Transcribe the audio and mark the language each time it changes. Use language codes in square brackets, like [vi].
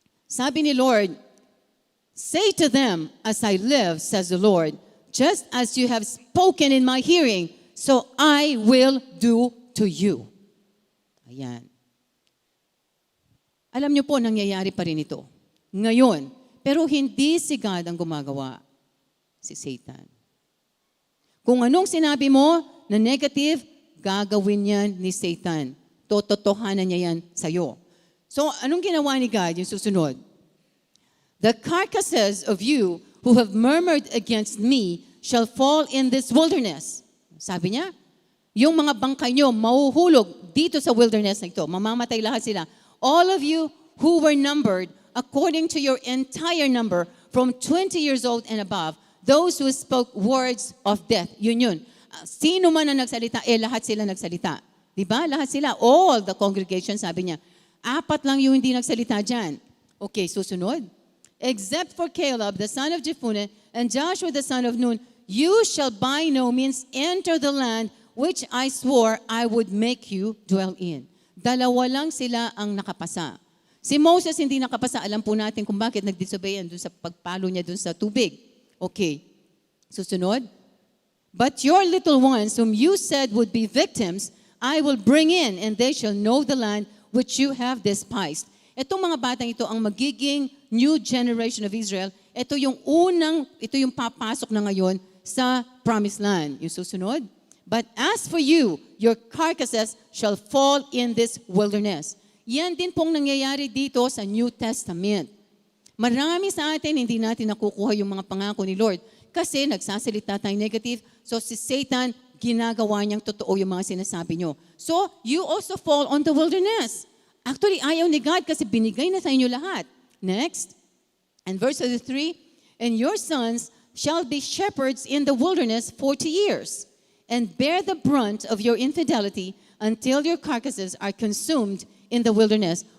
[tl] Sabi ni Lord, [en] Say to them, as I live, says the Lord, just as you have spoken in my hearing, so I will do to you. [tl] Ayan. Alam niyo po, nangyayari pa rin ito. Ngayon. Pero hindi si God ang gumagawa. Si Satan. Kung anong sinabi mo na negative, gagawin yan ni Satan. Tototohanan niya yan sa'yo. So, anong ginawa ni God? Yung susunod. [en] The carcasses of you who have murmured against me shall fall in this wilderness. [tl] Sabi niya, yung mga bangkay nyo mahuhulog dito sa wilderness na ito. Mamamatay lahat sila. [en] All of you who were numbered according to your entire number from 20 years old and above, those who spoke words of death. [tl] Yun. Sino man ang nagsalita, lahat sila nagsalita. Diba? Lahat sila. [en] All the congregation, [tl] sabi niya. 4 lang yung hindi nagsalita dyan. Okay, susunod. [en] Except for Caleb, the son of Jephunneh, and Joshua, the son of Nun, you shall by no means enter the land which I swore I would make you dwell in. [tl] Dalawa lang sila ang nakapasa. Si Moses hindi nakapasa. Alam po natin kung bakit nag-disobey yan dun sa pagpalo niya dun sa tubig. Okay. Susunod. [en] But your little ones whom you said would be victims, I will bring in, and they shall know the land which you have despised. [tl] Itong mga batang ito ang magiging [en] new generation of Israel. [tl] Ito yung papasok na ngayon sa promised land. Yung susunod. [en] But as for you, your carcasses shall fall in this wilderness. [tl] Yan din pong nangyayari dito sa New Testament. Marami sa atin, hindi natin nakukuha yung mga pangako ni Lord kasi nagsasalita tayo negative. So si Satan, ginagawa niyang totoo yung mga sinasabi niyo. [en] So you also fall on the wilderness. [tl] Actually, ayaw ni God kasi binigay na sa inyo lahat. [en] Next, and verse 3, and your sons shall be shepherds in the wilderness 40 years, and bear the brunt of your infidelity until your carcasses are consumed in the wilderness.